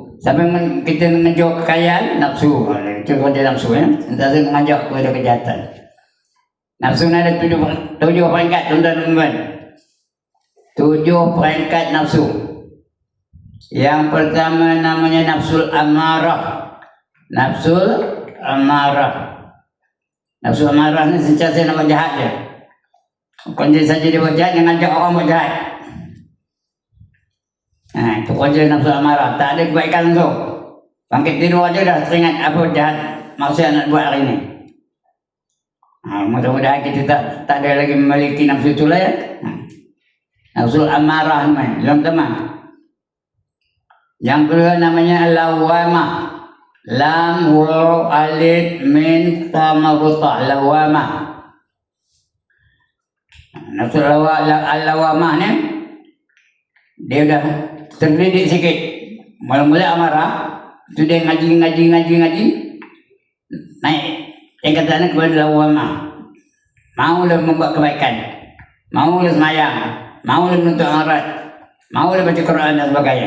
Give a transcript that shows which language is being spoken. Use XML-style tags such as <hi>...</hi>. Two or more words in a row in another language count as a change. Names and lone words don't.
<ms>Siapa yang kita mengejar kekayaan? Nafsu. Itu kerja nafsu ya. Sentiasa mengajak kepada kejahatan. Nafsu ni ada 7 peringkat, tuan-tuan. 7 peringkat nafsu. Yang pertama namanya</ms> <ar>النفس الأمارة. النفس الأمارة.</ar> <ms>Nafsu amarah ni sentiasa nak buat jahat je. Bukan dia saja dia buat jahat, dia ngajak orang buat jahat. Itu kerja nafsu amarah. Tak ada kebaikan tu. Bangkit tidur aja dah teringat apa jahat maksud nak buat hari ni. Mudah-mudahan kita tak ada lagi memiliki nafsu itu lah ya. Nafsu amarah ni, belum teman. Yang kedua namanya lawamah. Lam waw alif min ta marutah, lawamah. Nafsu lawamah ni dia dah terdidik sikit. Mula-mula amarah, itu dia ngaji naik tingkatannya kepada lawamah. maulah membuat kebaikan, maulah semayang, maulah menuntut aurat, maulah baca Quran dan sebagainya.</ms>